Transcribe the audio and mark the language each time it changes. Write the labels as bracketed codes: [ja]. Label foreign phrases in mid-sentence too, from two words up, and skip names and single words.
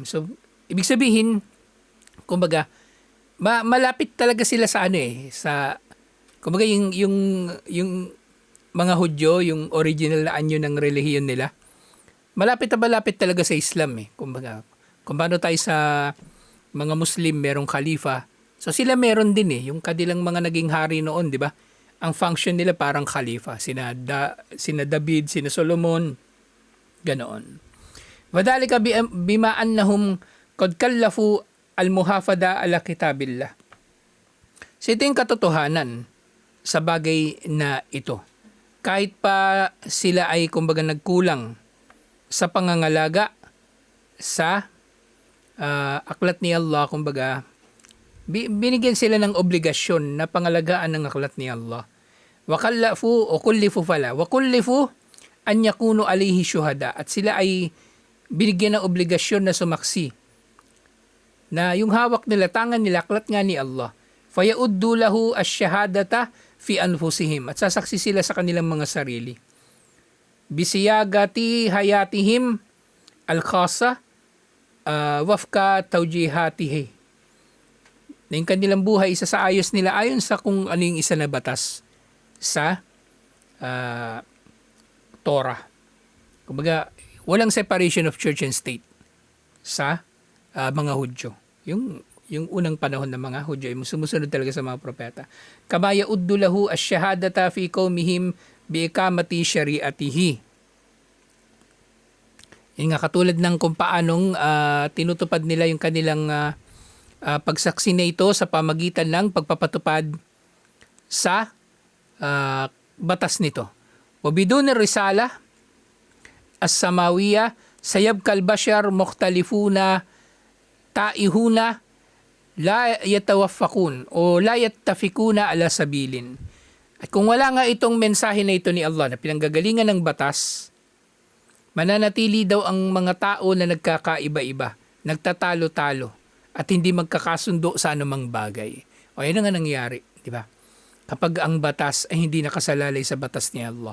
[tl] So, ibig sabihin, kumbaga, malapit talaga sila sa sa, kumbaga yung mga Hudyo, yung original na anyo ng relihiyon nila, malapit talaga sa Islam Kumbaga, kung paano tayo sa mga Muslim, merong khalifa. So sila meron din yung kanilang mga naging hari noon, di ba? Ang function nila parang khalifa. Sina David, sina Solomon, ganoon. [ar] وكذلك بما أنهم قد كلفوا المحافظة على كتاب الله. [tl] So ito yung katotohanan sa bagay na ito. Kahit pa sila ay kumbaga nagkulang sa pangangalaga sa aklat ni Allah, kumbaga binigyan sila ng obligasyon na pangalagaan ng aklat ni Allah. [ar] وكلفوا أن يكونوا عليه شهداء, [tl] at sila ay binigyan ng obligasyon na sumaksi na yung hawak nila, tangan nila, aklat nga ni Allah. [ar] فيؤدوا له الشهادة في أنفسهم, [tl] at sasaksi sila sa kanilang mga sarili. [ar] بصياغة حياتهم الخاصة وفق توجيهاته, [tl] na yung kanilang buhay isa sa ayos nila ayon sa kung ano yung isa na batas sa Torah. Kumbaga, walang [en] separation of church and state [tl] sa mga Hudyo. Yung unang panahon ng mga Hudyo ay sumusunod talaga sa mga propeta. [ar] كما يؤدوا له الشهادة في قومهم بإقامة شريعته. [tl] Yung nga katulad ng kung paanong tinutupad nila yung kanilang pagsaksi na ito sa pamagitan ng pagpapatupad sa batas nito. [ar] وبدون الرسالة السماوية سيبقى البشر مختلفون تائهون لا يتوافقون أو لا يتفقون على سبيل. [tl] At kung wala nga itong mensahe na ito ni Allah na pinanggagalingan ng batas, mananatili daw ang mga tao na nagkakaiba-iba, nagtatalo-talo, at hindi magkakasundo sa anumang bagay. O yan nga nangyari, di ba? Kapag ang batas ay hindi nakasalalay sa batas ni Allah.